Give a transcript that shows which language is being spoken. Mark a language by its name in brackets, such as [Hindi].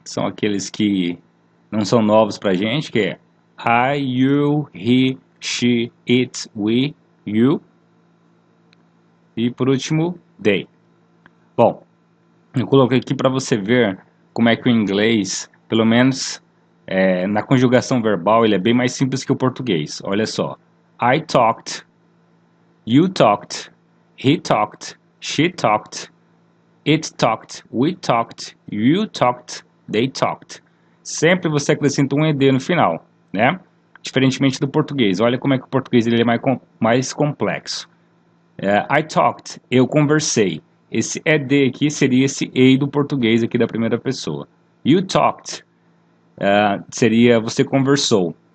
[Portuguese] São aqueles que não são novos pra gente, que é I, you, he, she, it, we, you. E por último, they. Bom, eu coloquei aqui para você ver como é que o inglês, pelo menos na conjugação verbal, ele é bem mais simples que o português. Olha só. [English] I talked, you talked, he talked, she talked, it talked, we talked, you talked, they talked. [Portuguese] Sempre você acrescenta um ed no final, né? Diferentemente do português. Olha como é que o português ele é mais complexo. [English] I talked, [Portuguese] eu conversei. Esse ED aqui seria esse EI do português aqui da primeira pessoa. [English] You talked, [Portuguese] seria você conversou.